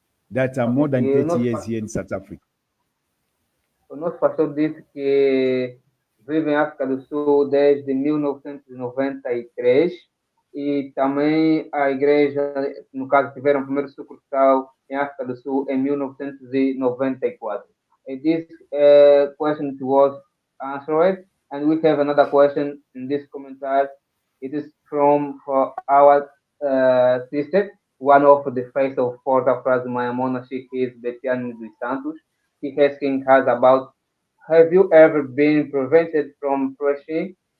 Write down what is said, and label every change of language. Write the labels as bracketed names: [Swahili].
[English] That's more than 30 years here in South Africa. [Portuguese] O nosso pastor disse que vive em África do Sul desde 1993 e também a igreja, no caso, tiveram o primeiro sucursal em África do Sul em 1994. [English] And this question was answered, and we have another question in this commentary. It is from for our sister, one of the face of Porta Frase Mayamona, she is Betiane dos Santos. He asking us about, have you ever been prevented from preaching?